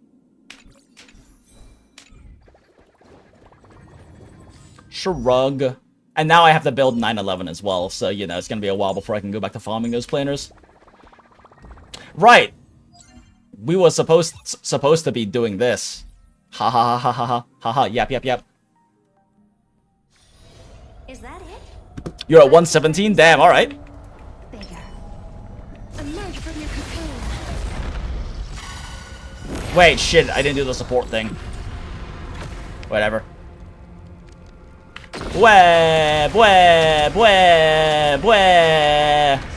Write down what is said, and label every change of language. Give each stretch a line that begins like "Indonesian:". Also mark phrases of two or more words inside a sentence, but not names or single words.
English: Shrug. And now I have to build 911 as well, so, you know, it's gonna be a while before I can go back to farming those planers. Right! We were supposed to be doing this. Ha ha ha ha ha ha ha, yap yap yap. Is that it? You're at 117? Damn, alright. Bigger. Emerge from your cocoon. Wait, shit, I didn't do the support thing. Whatever. Bwah, bwah, bwah, bwah.